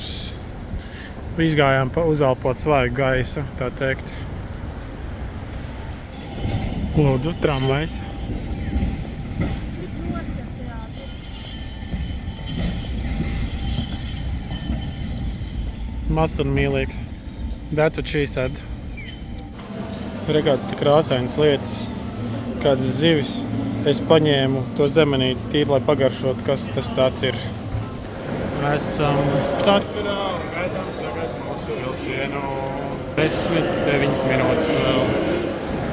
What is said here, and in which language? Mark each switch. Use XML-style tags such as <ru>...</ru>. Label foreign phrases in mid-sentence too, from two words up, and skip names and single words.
<lv>Izgājām uzelpot svaigu gaisa, tā teikt. Lūdzu, tramvajs. Mazs un mīlīgs.</lv> <en>That's what she said.</en> <lv>Rekāds tik krāsainas lietas. Kādas zivis. Es paņēmu to zemenīti tīri, lai pagaršot, kas tas tāds ir. Esam staturā un gaidām tagad mūsu vilcienu 10-9 minūtes vēl.</lv>